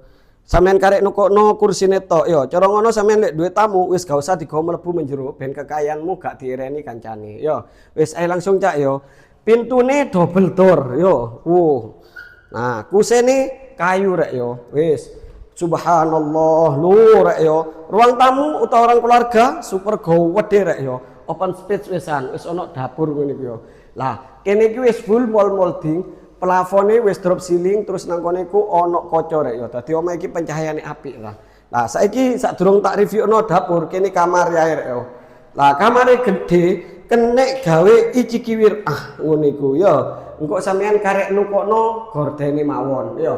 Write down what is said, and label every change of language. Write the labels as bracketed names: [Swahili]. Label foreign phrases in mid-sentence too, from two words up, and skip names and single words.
[Javanese] Sampeyan karek nukokno kursine tok yo. Cara ngono sampeyan lek duwe tamu wis gak usah digawa mlebu menjero ben kekayaanmu gak diireni kancane. Yo, wis ae langsung cak yo. Pintune [English] double door [Javanese] yo. Nah, kusene kayu rek yo. Wis. Subhanallah, lu rek yo. Ruang tamu utawa orang keluarga super gede rek yo. [English] Open space [Javanese] wisan, wis ono dapur ngene iki yo. Lah, kene iki wis [English] full wall molding, [Javanese] plafone wis [English] drop ceiling, [Javanese] terus nang kene iku ono kaca rek yo. Dadi omah iki pencahayaane apik lah. Lah, saiki sadurung tak reviewno dapur, kene kamar ya rek yo. Lah, kamare gede, kenek gawe icikiwir ngono iku yo. Engko sampean karek nukokno gordene mawon yo.